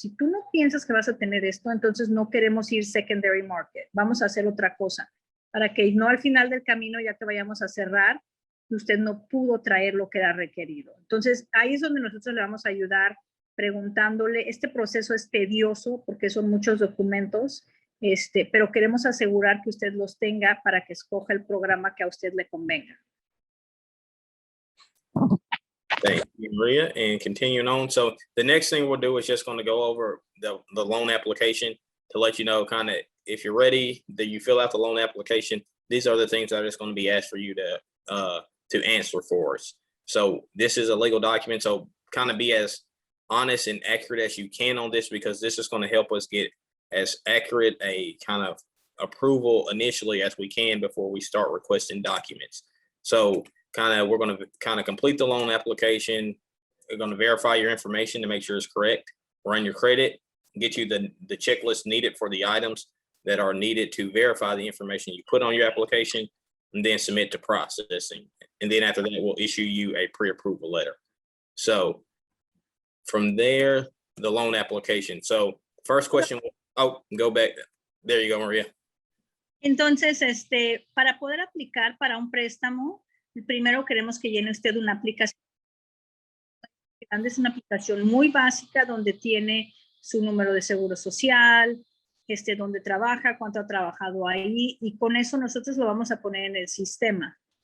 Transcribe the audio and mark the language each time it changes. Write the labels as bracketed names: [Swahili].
[Spanish] Si tú no piensas que vas a tener esto, entonces no queremos ir secondary market, vamos a hacer otra cosa, para que no al final del camino, ya que vayamos a cerrar, usted no pudo traer lo que era requerido. Entonces ahí es donde nosotros le vamos a ayudar preguntándole, este proceso es tedioso porque son muchos documentos, pero queremos asegurar que usted los tenga para que escoja el programa que a usted le convenga. [English] Thank you, Maria. And continuing on. So the next thing we'll do is just going to go over the loan application to let you know kind of if you're ready, that you fill out the loan application. These are the things that are just going to be asked for you to answer for us. So this is a legal document. So kind of be as honest and accurate as you can on this, because this is going to help us get as accurate a kind of approval initially as we can before we start requesting documents. So we're going to kind of complete the loan application. We're going to verify your information to make sure it's correct, run your credit, get you the checklist needed for the items that are needed to verify the information you put on your application, and then submit to processing. And then after that, we'll issue you a pre-approval letter. So from there, the loan application. So first question, go back. There you go, Maria. [Spanish] Entonces, para poder aplicar para un préstamo, primero queremos que llene usted una aplicación. Es una aplicación muy básica donde tiene su número de seguro social, donde trabaja, cuánto ha trabajado ahí, y con eso nosotros lo vamos a poner en el sistema.